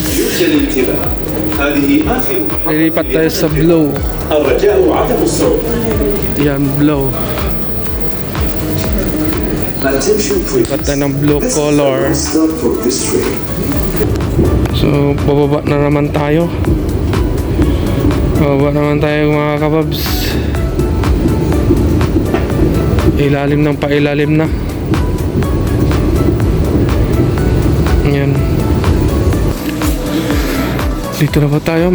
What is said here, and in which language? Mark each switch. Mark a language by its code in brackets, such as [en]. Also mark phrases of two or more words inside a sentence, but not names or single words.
[ar] هذه آخر [tl] Lilipat tayo sa Blow. [ar] الرجاء عدم الصوت. [tl] Yan, Blow. [en] Attention please. [tl] Lipat tayo ng blue [en] This is color. the last stop for this train. So, [tl] bababa na naman tayo. Bababa naman tayo mga kababs. Ilalim ng pailalim na. Yan. Dito na ba tayo?